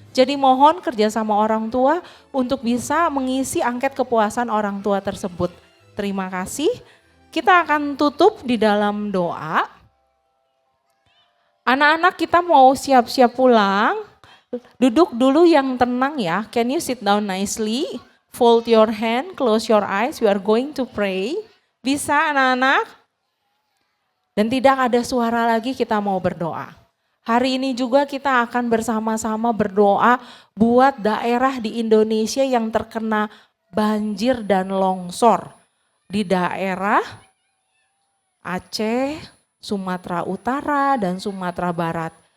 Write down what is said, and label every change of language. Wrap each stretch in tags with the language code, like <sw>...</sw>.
<id>Jadi mohon kerjasama orang tua untuk bisa mengisi angket kepuasan orang tua tersebut. Terima kasih. Kita akan tutup di dalam doa. Anak-anak kita mau siap-siap pulang. Duduk dulu yang tenang ya.</id> <en>Can you sit down nicely? Fold your hand, close your eyes, we are going to pray.</en> <id>Bisa anak-anak? Dan tidak ada suara lagi, kita mau berdoa. Hari ini juga kita akan bersama-sama berdoa buat daerah di Indonesia yang terkena banjir dan longsor. Di daerah Aceh, Sumatera Utara, dan Sumatera Barat.</id>